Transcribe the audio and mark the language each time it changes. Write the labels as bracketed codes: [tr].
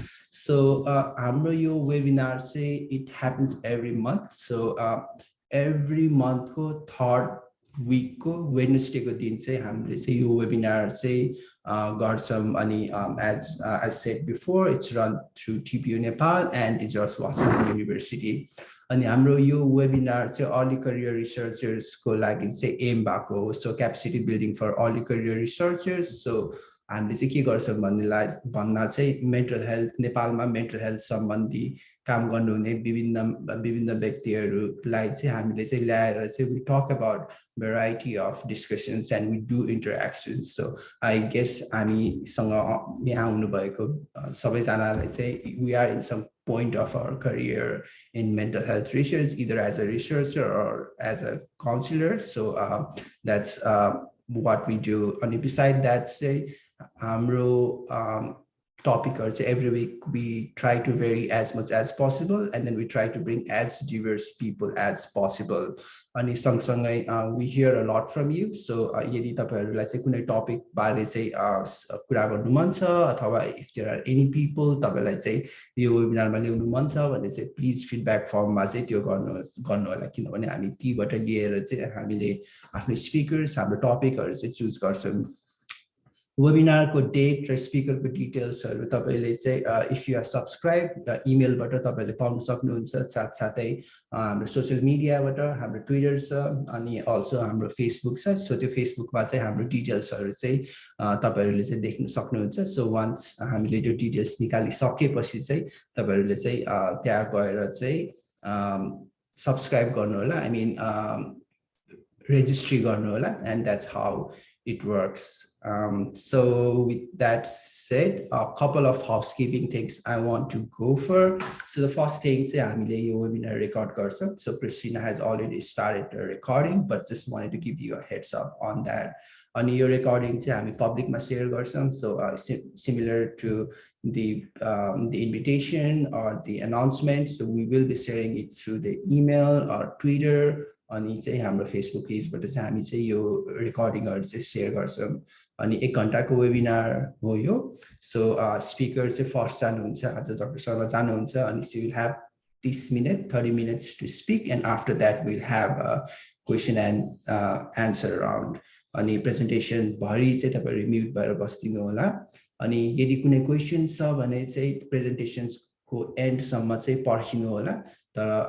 [en] So [ne] हाम्रो यो [en] webinar say it happens every month. So every month [ne] ko 3rd week ko Wednesday ko दिन चाहिँ हामीले चाहिँ यो webinar चाहिँ गर्छौं. अनि [en] as I said before, it's run through TPU Nepal and the George Washington University. [ne] अनि हाम्रो यो webinar चाहिँ [en] early career researchers [ne] को लागि चाहिँ [en] aim [ne] भएको. [en] So capacity building for early career researchers. [ne] So हामीले चाहिँ के गर्छौं भन्दा चाहिँ मेन्टल हेल्थ नेपालमा मेन्टल हेल्थ सम्बन्धी काम गर्नुहुने विभिन्न व्यक्तिहरूलाई चाहिँ हामीले चाहिँ ल्याएर चाहिँ [en] we talk about variety of discussions and we do interactions. So I guess [ne] हामीसँग यहाँ आउनु भएको सबैजनालाई चाहिँ [en] we are in some point of our career in mental health research, either as a researcher or as a counselor. So that's what we do. And beside that, say [ne] हाम्रो [en] topic or every week we try to vary as much as possible, and then we try to bring as diverse people as possible. [ne] अनि सँगसँगै [en] we hear a lot from you. [ne] So यदि तपाईहरुलाई चाहिँ कुनै topic बारे चाहिँ कुरा गर्नु मन छ अथवा [en] if there are any people [ne] तपाईलाई चाहिँ यो वेबिनारमा ल्याउनु मन छ भने चाहिँ प्लिज फिडब्याक फर्ममा चाहिँ त्यो गर्नु होला, किनभने हामी तीबाट लिएर चाहिँ हामीले आफ्नो स्पिकर्स हाम्रो टपिकहरु चाहिँ चुज गर्छौं. Webinar को date र speaker को details हरु तपाईले चाहिँ [en] if you are subscribed [ne] email बाट तपाईले पाउन सक्नुहुन्छ. साथसाथै हाम्रो सोशल मिडियाबाट हाम्रो ट्विटर छ अनि [en] also [ne] हाम्रो फेसबुक छ. सो त्यो फेसबुकमा चाहिँ हाम्रो डिटेल्स हरु चाहिँ तपाईहरुले चाहिँ देख्न सक्नुहुन्छ. सो वन्स हामीले त्यो डिटेल्स निकालिसकेपछि चाहिँ तपाईहरुले चाहिँ त्यहाँ गएर चाहिँ सब्स्क्राइब गर्नु होला, [en] I mean [ne] registry गर्नु होला, [en] and that's how it works. So with that said, a couple of housekeeping things I want to go for. So the first thing is [ne] हामीले यो [en] webinar record गर्छौं. So Christina has already started the recording, but just wanted to give you a heads up on that. [ne] अनि यो [en] recording चाहिँ हामी public मा share गर्छौं. So similar to the invitation or the announcement. So we will be sharing it through the email or Twitter. [ne] अनि चाहिँ हाम्रो Facebook पेजबाट चाहिँ हामी चाहिँ यो रेकर्डिङहरु चाहिँ शेयर गर्छौं अनि 1 घण्टाको वेबिनार हो यो सो स्पिकर चाहिँ फर्स्ट जानुहुन्छ आज डाक्टर शर्मा जानुहुन्छ अनि she will have [en] 30 minutes to speak and after that we'll have a question and answer round [ne] अनि प्रेजेन्टेसन भरि चाहिँ तपाईहरु म्युट भएर बस्दिनु होला अनि यदि कुनै क्वेशन छ भने चाहिँ प्रेजेन्टेसन्स को एन्ड सम्म चाहिँ पर्खिनु होला तर